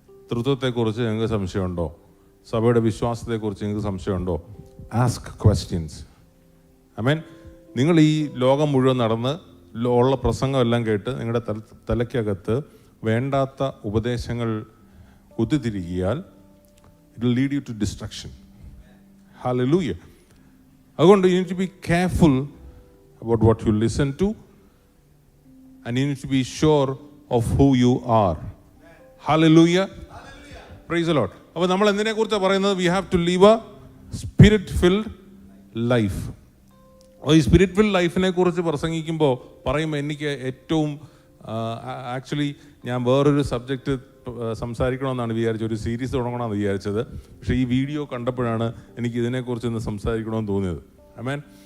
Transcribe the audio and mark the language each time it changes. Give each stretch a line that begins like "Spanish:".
Malayalam: തൃത്വത്തെക്കുറിച്ച് നിങ്ങൾക്ക് സംശയമുണ്ടോ? സഭയുടെ വിശ്വാസത്തെക്കുറിച്ച് നിങ്ങൾക്ക് സംശയമുണ്ടോ?
English: Ask questions.
Malayalam: ആമേൻ. നിങ്ങൾ ഈ ലോകം മുഴുവൻ നടന്ന് ഉള്ള പ്രസംഗമെല്ലാം കേട്ട് നിങ്ങളുടെ തലയ്ക്കകത്ത് വേണ്ടാത്ത ഉപദേശങ്ങൾ കുത്തിത്തിരികിയാൽ
English: It will lead you to destruction.
Malayalam: Hallelujah.
English: അതുകൊണ്ട് you need to be careful about what you listen to, and you need to be sure of who you are. Hallelujah. Praise the Lord.
Malayalam: അപ്പോൾ നമ്മൾ എന്തിനെ കുറിച്ചാണ് പറയുന്നത്?
English: We have to live a spirit-filled life.
Malayalam: അപ്പോൾ ഈ spirit filled ലൈഫിനെ കുറിച്ച് പ്രസംഗിക്കുമ്പോൾ പറയുമ്പോൾ എനിക്ക് ഏറ്റവും ആക്ച്വലി ഞാൻ വേറൊരു സബ്ജക്റ്റ് സംസാരിക്കണമെന്നാണ് വിചാരിച്ചത്, ഒരു സീരീസ് തുടങ്ങണമെന്ന് വിചാരിച്ചത്. പക്ഷേ ഈ വീഡിയോ കണ്ടപ്പോഴാണ് എനിക്ക് ഇതിനെക്കുറിച്ചൊന്ന് സംസാരിക്കണമെന്ന് തോന്നിയത്. ആമേൻ.